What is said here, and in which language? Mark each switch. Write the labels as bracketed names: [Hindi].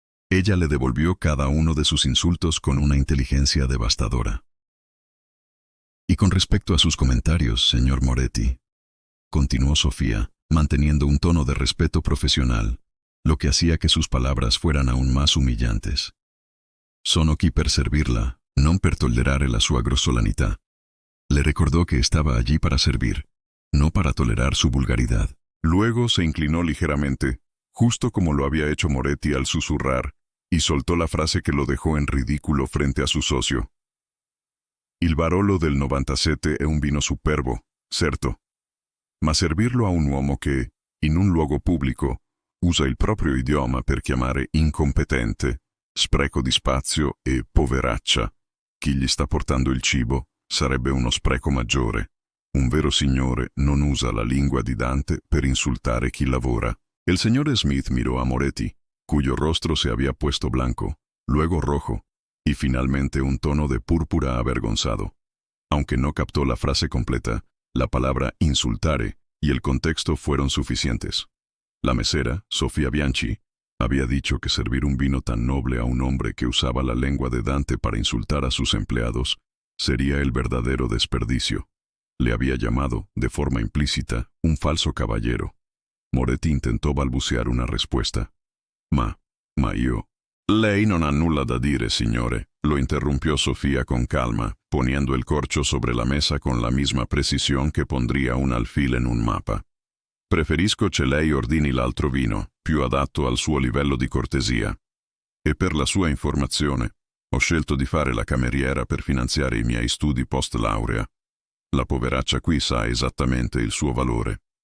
[Spanish] Ella le devolvió cada uno de sus insultos con una inteligencia devastadora. Y con respecto a sus comentarios, señor Moretti, continuó Sofía, manteniendo un tono de respeto profesional, lo que hacía que sus palabras fueran aún más humillantes. [Italian] Sono qui per servirla, non per tollerare la sua grossolanità. [Spanish] Le recordó que estaba allí para servir, no para tolerar su vulgaridad. Luego se inclinó ligeramente, justo como lo había hecho Moretti al susurrar, y soltó la frase que lo dejó en ridículo frente a su socio. [Italian] Il Barolo del 97 è un vino superbo, certo. Ma servirlo a un uomo che, in un luogo pubblico, usa il proprio idioma per chiamare incompetente, spreco di spazio e poveraccia chi gli sta portando il cibo, sarebbe uno spreco maggiore. Un vero signore non usa la lingua di Dante per insultare chi lavora. [Spanish] El señor Smith miró a Moretti, cuyo rostro se había puesto blanco, luego rojo, y finalmente un tono de púrpura avergonzado. Aunque no captó la frase completa, la palabra insultare y el contexto fueron suficientes. La mesera, Sofía Bianchi, había dicho que servir un vino tan noble a un hombre que usaba la lengua de Dante para insultar a sus empleados sería el verdadero desperdicio. Le había llamado, de forma implícita, un falso caballero. Moretti intentó balbucear una respuesta. [Italian] Ma io... Lei non ha nulla da dire, signore, [Spanish] lo interrumpió Sofía con calma, poniendo el corcho sobre la mesa con la misma precisión que pondría un alfil en un mapa. [Italian] Preferisco che lei ordini l'altro vino, più adatto al suo livello di cortesia. E per la sua informazione, ho scelto di fare la cameriera per finanziare i miei studi post-laurea. La poveraccia qui sa esattamente il suo valore.